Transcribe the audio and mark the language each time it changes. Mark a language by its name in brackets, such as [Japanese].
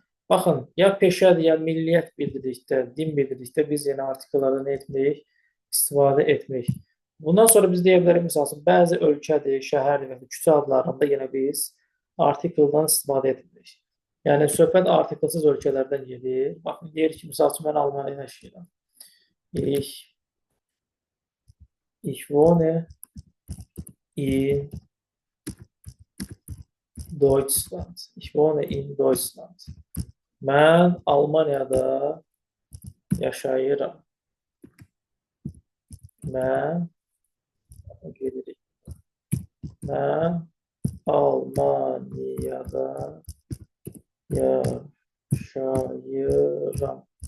[Azerbaijani] Baxın, ya peşədir, ya milliyyət bildirdikdə, din bildirdikdə biz yeni artikellərdən etməyik, istifadə etməyik. Bundan sonra biz deyə bilərik, misal üçün, bəzi ölkədir, şəhərdir və küçə adlarında yenə biz artikeldən istifadə etmirik. Yəni, söhbət artikelsiz ölkələrdən gedir. Baxın, deyir ki, misal üçün, mən Almaniyada yaşayıram. [German] Ich wohne in Deutschland. Ich wohne in Deutschland. [Azerbaijani] Mən Almaniyada yaşayıram. Mən gedirik. Mən Almaniyada yaşayıram.